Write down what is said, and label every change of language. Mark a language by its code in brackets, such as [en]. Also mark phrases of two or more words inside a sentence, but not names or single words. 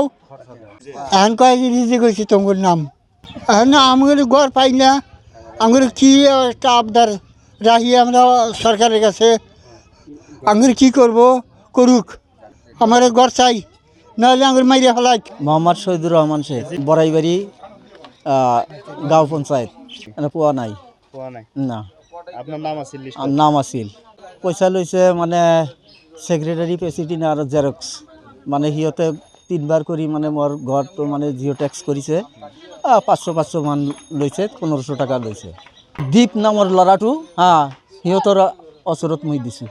[bn] এখন কয় রিজেক্ট হয়েছে তোমার নাম। এখন আমাদের ঘর পাই না, আমাদের কি একটা আবদার রাখি আমরা সরকারের কাছে, আমাদের কি করব করুক, আমার ঘর চাই, নাহলে আমার মাইরে ফেলাই। মোহাম্মদ শহীদুর রহমান শেখ, বরাইবাড়ি গাঁও পঞ্চায়েত। [as] পোৱা নাই না। [bn] আপনার নাম আছিল? নাম আছিল। [as] পইচা লৈছে মানে ছেক্ৰেটাৰী, প্ৰেচিডেণ্ট আৰু জেৰক্স, মানে সিহঁতে 3 বাৰ কৰি মানে মোৰ ঘৰটো মানে জিঅ' টেক্স কৰিছে। 500 মান লৈছে, 1500 টকা লৈছে। দীপ নামৰ ল'ৰাটো সিহঁতৰ ওচৰত মই দিছোঁ।